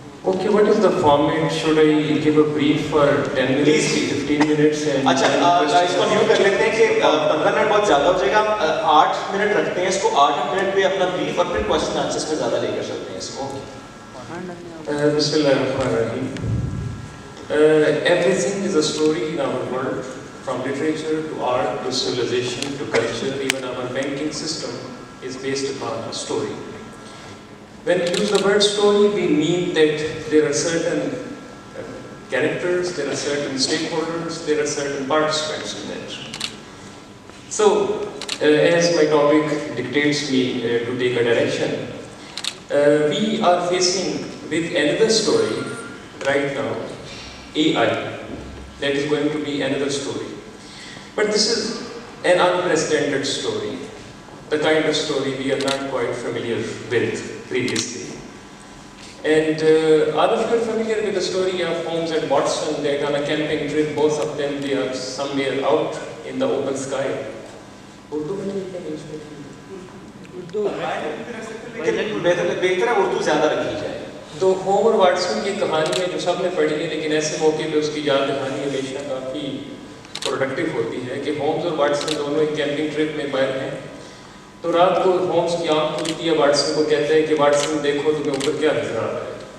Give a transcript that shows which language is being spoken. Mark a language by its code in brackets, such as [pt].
[en] Okay, what is the format? Should I give a brief for 10 minutes, 15 minutes? [ur] اچھا اس کو new کر لیتے ہیں کہ 15 منٹ بہت زیادہ ہو جائے گا, ہم 8 منٹ رکھتے ہیں اس کو, 8 منٹ پہ اپنا بریف اور پھر کوشچن آنسرز پہ زیادہ لے کر چلتے ہیں اس کو. [ar] بسم اللہ الرحمن الرحیم. [en] Everything is a story in our world, from literature to art to civilization to culture. Even our banking system is based upon a story. When we use the word story, we mean that there are certain characters, there are certain stakeholders, there are certain participants in that. So, as my topic dictates me to take a direction, we are facing with another story right now, AI. That is going to be another story. But this is an unprecedented story, the kind of story we are not quite familiar with previously. And all of you are familiar with the story of Holmes and Watson. They're on a camping trip, both of them, they are somewhere out in the open sky. [ur] Urdu mein nahi likhna English mein? Urdu بہتر ہے اردو زیادہ رکھی جائے. تو home اور Watson کی کہانی ہے جو سب نے پڑھی ہے, لیکن ایسے موقع پہ اس کی یاد دہانی ہمیشہ کافی پروڈکٹیو ہوتی ہے کہ ہومز اور واٹسن دونوں ایک کیمپنگ ٹرپ میں باہر ہیں. تو رات کو ہومز کی آنکھ کھلتی ہے, واٹسن کو کہتا ہے کہ واٹسن دیکھو تمہیں اوپر کیا نظر آ رہا ہے.